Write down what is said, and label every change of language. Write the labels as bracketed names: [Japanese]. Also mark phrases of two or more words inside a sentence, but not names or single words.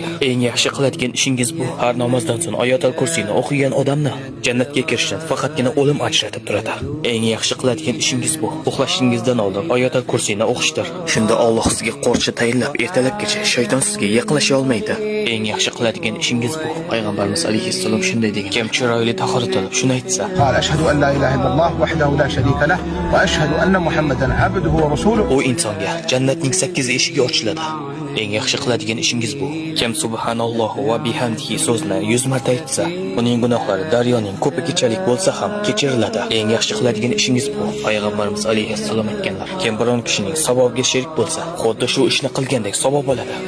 [Uzbek] Eng yaxshi qiladigan ishingiz bu har namozdan so'ng Oyatul Kursiyni o'qigan odamni jannatga kirishdan faqatgina o'lim ajratib turadi. Eng yaxshi qiladigan ishingiz bu uxlashingizdan oldin Oyatul Kursiyni o'qishdir. Shunda Alloh sizga qo'rchi tayinlab ertalabgacha shayton sizga yaqinlasha olmaydi. Eng yaxshi qiladigan ishingiz bu payg'ambarimiz alayhissalom shunday degan: kim chiroyli tahorat qilib shuni aytsa, [Arabic] قال أشهد أن لا إله إلا الله وحده لا شريك له وأشهد أن محمدا عبده ورسوله [Uzbek] u insonga jannatning 8 eshigi ochiladi. Eng yaxshi qiladigan ishingiz bu kim [Arabic] سبحان الله وبحمده [Uzbek] so'zni 100 marta aytsa, uning gunohlari daryoning ko'pi kechalik bo'lsa ham kechiriladi. Eng yaxshi qiladigan ishingiz bu payg'ambarimiz alayhissalom aytganlar: kim biron kishining savobiga sherik bo'lsa, xuddi shu ishni qilgandek savob oladi.